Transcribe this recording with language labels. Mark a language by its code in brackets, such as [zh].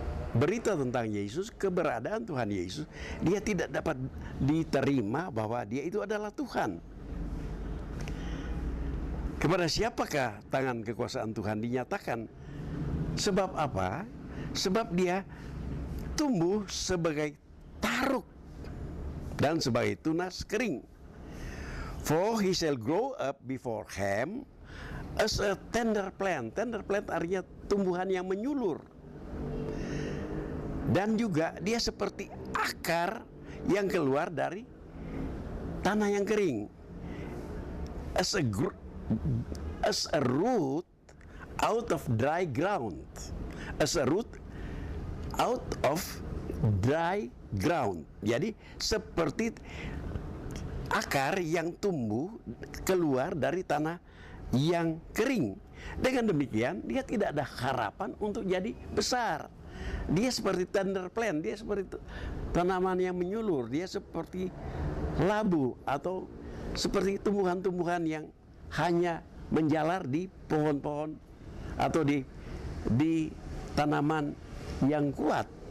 [id] Berita tentang Yesus, keberadaan Tuhan Yesus, dia tidak dapat diterima bahwa dia itu adalah Tuhan. Kepada siapakah tangan kekuasaan Tuhan dinyatakan? Sebab apa? Sebab dia tumbuh sebagai taruk dan sebagai tunas kering. [en] For he shall grow up before him as a tender plant. [id] Tender plant artinya tumbuhan yang menyulur. Dan juga dia seperti akar yang keluar dari tanah yang kering. [en] As a root out of dry ground. As a root out of dry ground. [id] Jadi seperti akar yang tumbuh keluar dari tanah yang kering. Dengan demikian dia tidak ada harapan untuk jadi besar. Dia seperti tender plant, dia seperti tanaman yang menyulur, dia seperti labu atau seperti tumbuhan-tumbuhan yang hanya menjalar di pohon-pohon atau di tanaman yang kuat.